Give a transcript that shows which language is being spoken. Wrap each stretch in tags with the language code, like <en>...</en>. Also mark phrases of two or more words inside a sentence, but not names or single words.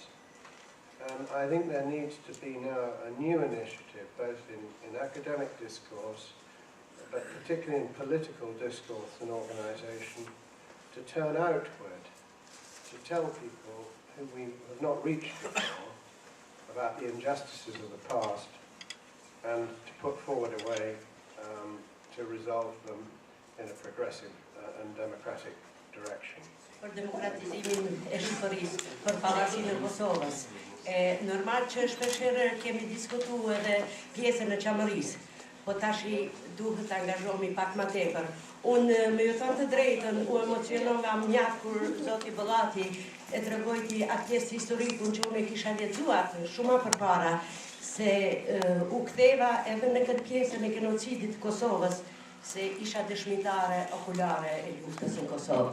<en>And I think there needs to be now a new initiative, both in academic discourse, but particularly in political discourse and organisation, to turn outward, to tell people who we have not reached before about the injustices of the past, and to put forward a way to resolve them in a progressive and democratic direction.</en> <sq>Për demokratizimin e Shqipërisë, për pavarësinë e Kosovës. Normal që shpeshherë kemi diskutuar edhe pjesën e Chamërisë, po tashi duhet të angazhohemi pak më tepër. Unë me ju thënë të drejtën, u emocionova mjaft kur zoti Bollati e tregojti atë pjesë historikun që unë e kisha lexuar shumë më përpara, se u ktheva edhe në këtë pjesën e genocidit të Kosovës, se isha dëshmitare okulare e luftës në Kosovë.</sq>